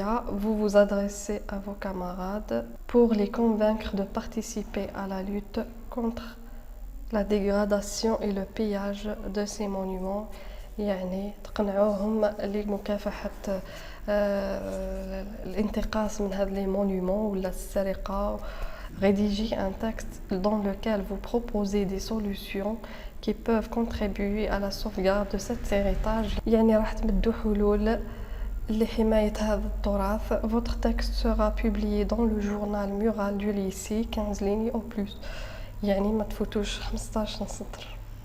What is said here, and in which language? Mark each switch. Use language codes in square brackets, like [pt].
[fr] Vous vous adressez à vos camarades pour les convaincre de participer à la lutte contre la dégradation et le pillage de ces monuments. [ar] يعني تقنعوهم لمكافحة الانتقاص من هذه [fr] les monuments [ar] ولا السرقة. [fr] Rédigez un texte dans lequel vous proposez des solutions qui peuvent contribuer à la sauvegarde de cet héritage. [ar] يعني راح تمدوا حلول لحماية هذا التراث. [fr] Votre texte sera publié dans le journal mural du lycée, 15 lignes au plus. [ar] يعني ما تفوتوش 15 سطر.